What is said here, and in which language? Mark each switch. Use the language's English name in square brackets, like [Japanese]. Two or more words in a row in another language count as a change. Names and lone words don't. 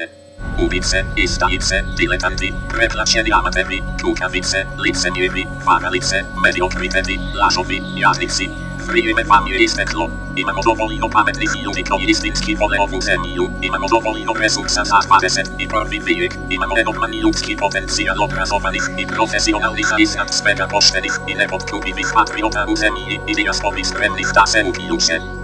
[Serbian] Ubice, izdajice, diletanti, preplaćeni amateri, kukavice, licemjevi, varalice, mediokriteti, lažovi, jadnici. Vrijeme vam je isteklo. Imamo dovoljno pametnih ljudi koji istinski vole ovu zemlju. Imamo dovoljno resursa za 21. vijek. Imamo enormni ljudski potencijal obrazovanih i profesionalnih, a iznad svega poštenih i nepotkupivih patriota u zemlji i dijaspori spremnih da se uključe.